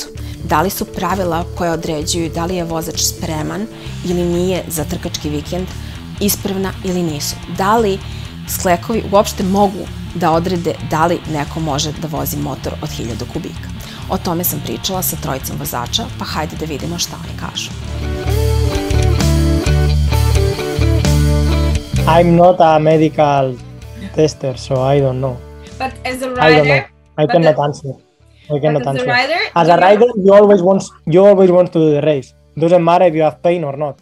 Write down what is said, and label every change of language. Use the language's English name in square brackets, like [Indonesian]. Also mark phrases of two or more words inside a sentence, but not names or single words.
[Serbian] Da li su pravila koje određuju da li je vozač spreman ili nije za trkački vikend ispravna ili nisu? Da li Sklekovi uopšte mogu da odrede da li neko može da vozi motor od 1000 kubika? O tome sam pričala sa trojicom vozača, pa hajde da vidimo šta oni kažu. [English] I'm not a medical tester, so I don't know. But as a rider, I cannot answer. I cannot as a answer. rider, As a rider, you always want to do the race. Doesn't matter if you have pain or not.